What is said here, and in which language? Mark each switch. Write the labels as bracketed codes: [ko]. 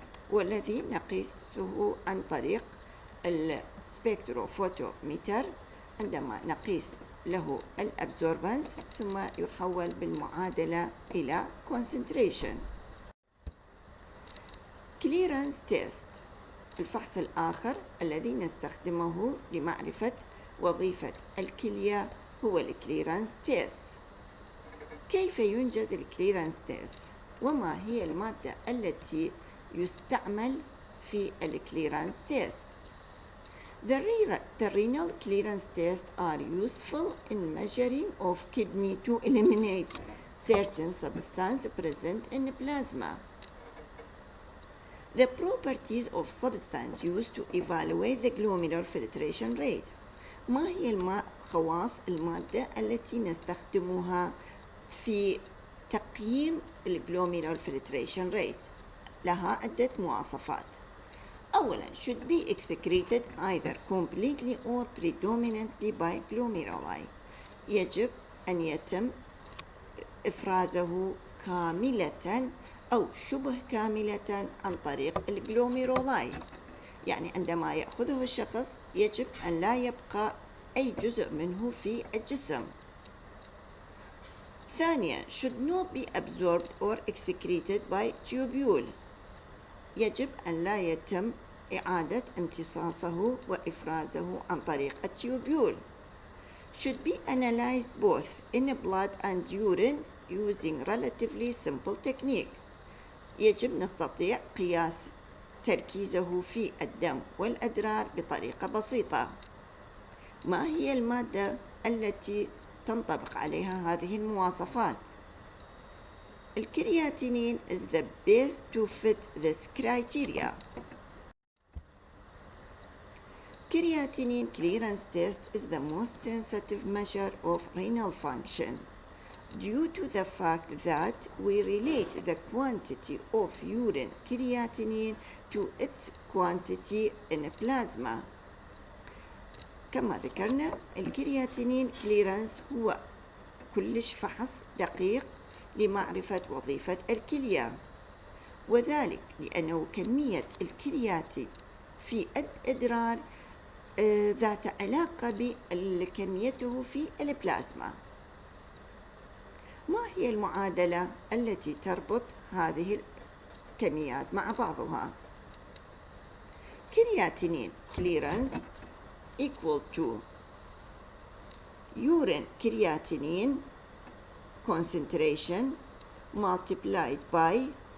[ar] والذي نقيسه عن طريق السبكتروفوتوميتر عندما نقيس له الأبزوربنس ثم يحول بالمعادلة إلى concentration. clearance test الفحص الآخر الذي نستخدمه لمعرفة وظيفة الكلية هو الكليرانس تيست. كيف ينجز الكليرانس تيست؟ [en] وما هي المادة التي يستعمل في الكليرانس test? The renal clearance tests are useful in measuring of kidney to eliminate certain substances present in plasma. The properties of substance used to evaluate the glomerular filtration rate. [ar] ما هي خواص المادة التي نستخدمها في تقييم الجلوميرال فلتريشن ريت؟ لها عدة مواصفات. أولاً [en] should be excreted either completely or predominantly by glomeruli. [ar] يجب أن يتم إفرازه كاملة أو شبه كاملة عن طريق الجلوميرولاي. يعني عندما يأخذه الشخص يجب أن لا يبقى أي جزء منه في الجسم. ثانيا [en] should not be absorbed or excreted by tubule. [ar] يجب أن لا يتم إعادة امتصاصه وإفرازه عن طريق التيوبيول. [en] should be analyzed both in blood and urine using relatively simple technique. [ar] يجب نستطيع قياس تركيزه في الدم والأدرار بطريقة بسيطة. ما هي المادة التي تنطبق عليها هذه المواصفات؟ الكرياتينين [en] is the best to fit this criteria. Creatinine clearance test is the most sensitive measure of renal function due to the fact that we relate the quantity of urine creatinine to its quantity in plasma. [ar] كما ذكرنا الكرياتينين كليرانس هو كلش فحص دقيق لمعرفة وظيفة الكلية، وذلك لأنه كمية الكرياتين في الأدرار ذات علاقة بكميته في البلازما. ما هي المعادلة التي تربط هذه الكميات مع بعضها؟ كرياتينين [en] clearance equal to urine creatinine concentration multiplied by